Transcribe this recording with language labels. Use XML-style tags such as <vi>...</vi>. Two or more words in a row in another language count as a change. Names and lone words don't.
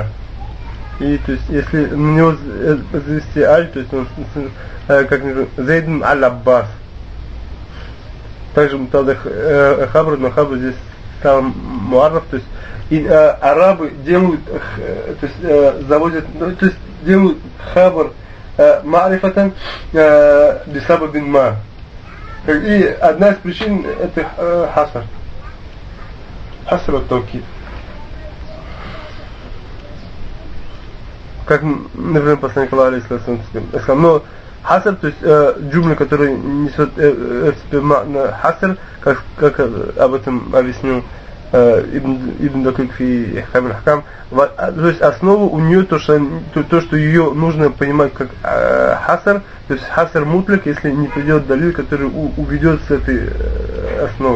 <ru>И то есть если на него завести аль, то есть он как Зайдун Аль-Аббас. Также Муктада Хабар, но Хабар здесь сам муарраф, то есть и арабы делают, то есть заводят, то есть делают</ru> <ar>خبر معرفةً بسببٍ ما.</ar> <ru>И одна из причин это хасар.</ru> <ar>حصر التوكيد.</ar> <ru>Как, например, посланник Аллаха алейхиссалям сказал, но хасар, то есть джумля, которая несет в себе ма'на хасар, как об этом объяснил Ибн Дакик фи Ихкам аль-Ахкам, то есть основу у нее то, что ее нужно понимать как хасар, то есть</ru> <ar>حصر مطلق,</ar> <ru>если не придет далиль, который уведет с этой основы.</ru>